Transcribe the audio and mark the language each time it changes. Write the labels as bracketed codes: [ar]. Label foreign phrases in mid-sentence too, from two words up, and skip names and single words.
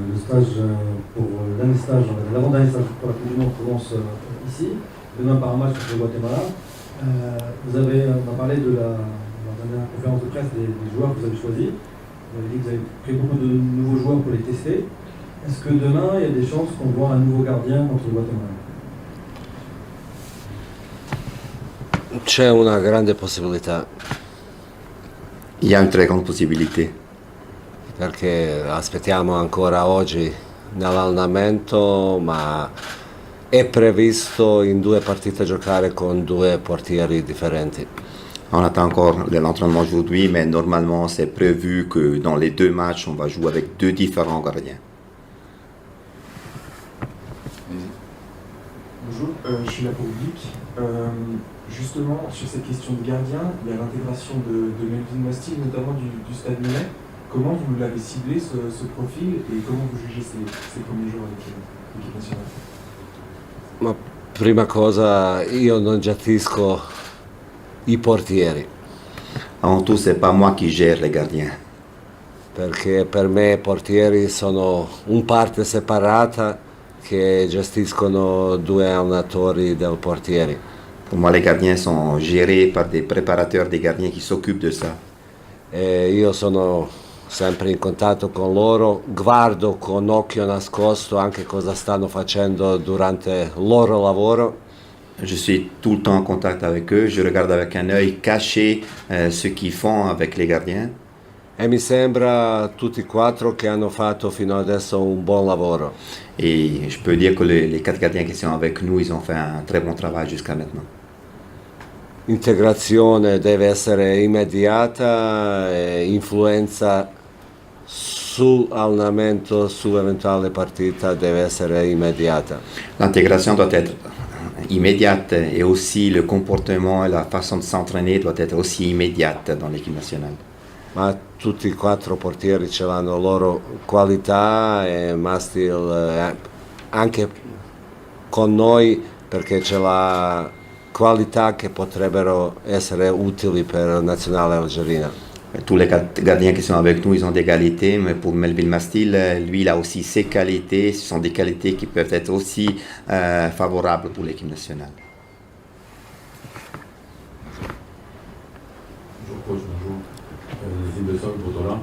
[fr] stage pour l'année stage, l'avant-dernier stage pour la Coupe du Monde commence ici, demain par un match contre le Guatemala. On a parlé de la dernière conférence de presse des joueurs que vous avez choisis. Vous avez dit que vous avez pris beaucoup de nouveaux joueurs pour les tester. Est-ce que demain, il y a des chances qu'on voit un nouveau gardien contre le Guatemala? [it] C'è una grande possibilità. [fr] Il y a une très grande possibilité. [it] Perché aspettiamo ancora oggi nell'allenamento, ma è previsto in 2 partite giocare con 2 portieri differenti. [fr] On attend encore de l'entraînement aujourd'hui, mais normalement c'est prévu que dans les 2 matchs, on va jouer avec 2 différents gardiens. Bonjour, je suis là pour Vic. Justement, sur cette question de gardien, il y a l'intégration de Melvin Mastil, notamment du Stade Milanais. Comment vous l'avez ciblé, ce profil, et comment vous jugez ses premiers jours avec l'équipe nationale? [it] Ma prima cosa, io non gestisco i portieri. [fr] Avant tout, c'est pas moi qui gère les gardiens. [it] Perché per me i portieri sono un parte separata che gestiscono 2 allenatori del portieri. [fr] Pour moi, les gardiens sont gérés par des préparateurs des gardiens qui s'occupent de ça. [it] E io sono sempre in contatto con loro, guardo con occhio nascosto anche cosa stanno facendo durante il loro lavoro. [fr] Je suis tout le temps en contact avec eux, je regarde avec un œil caché ce qu'ils font avec les gardiens. [it] E mi sembra tutti e 4 che hanno fatto fino adesso un buon lavoro. [fr] Et je peux dire que les 4 gardiens qui sont avec nous, ils ont fait un très bon travail jusqu'à maintenant. [it] Integrazione deve essere immediata e influenza sull'allenamento, su eventuale partita deve essere immediata. [fr] L'intégration doit être immédiate et aussi le comportement et la façon de s'entraîner doit être aussi immédiate dans l'équipe nationale. [it] Ma tutti e 4 portieri ce l'hanno loro qualità e Mastil anche con noi perché ce l'ha qualità che potrebbero essere utili per la nazionale algerina. [fr] Tous les 4 gardiens qui sont avec nous, ils ont des qualités, mais pour Melvin Mastil, lui, il a aussi ses qualités. Ce sont des qualités qui peuvent être aussi favorables pour l'équipe nationale. Bonjour coach, bonjour. Zimbeson Botola.